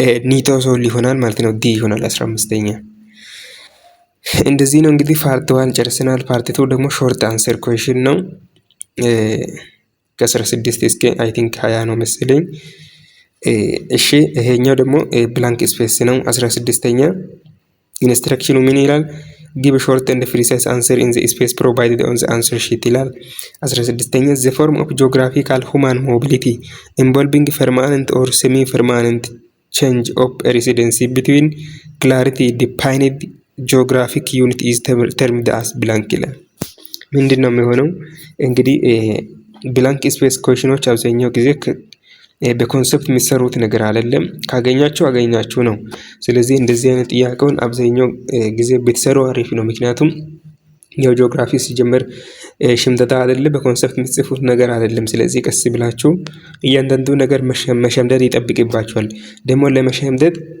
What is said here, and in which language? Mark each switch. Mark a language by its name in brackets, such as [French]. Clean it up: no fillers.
[Amharic] ኒቶ ሶል ይሆናል ማለት ነው። ዲ ይሆናል 15ኛ። እንደዚህ ነው እንግዲህ ፓርት 1 ጨርሰናል። ፓርት 2 ደግሞ ሾርት አንሰር ኩዌስችን ነው። ከ16 እስከ አይ ቲንክ 20 ነው መሰለኝ። እሺ ይሄኛው ደግሞ ብላንክ ስፔስ ነው። 16ኛ ኢንስትራክሽኑ ምን ይላል? [English] give short and precise answer in the space provided on the answer sheet [Amharic] ይላል። 16ኛ [English] the form of geographical human mobility involving permanent or semi permanent change of residency between clarity defined geographic unit is termed as blank [Amharic] ይላል። ምንድነው የሚሆነው? እንግዲህ ብላንክ ስፔስ ኩዌስችኖች አብዛኛው ጊዜ በኮንሰፕት የሚሰሩት ነገር አይደለም። ካገኛችሁ አገኛችሁ ነው። ስለዚህ እንደዚህ አይነት ጥያቄውን አብዛኛው ጊዜ ብትሰሩ አሪፍ ነው። ምክንያቱም ያው ጂኦግራፊ ሲጀምር ሽምደዳ አይደለም፣ በኮንሰፕት የምትጽፉት ነገር አይደለም። ስለዚህ ቀስ ብላችሁ እያንዳንዱ ነገር መሸምደድ ይጠብቅባችኋል። ደግሞ ለመሸምደድ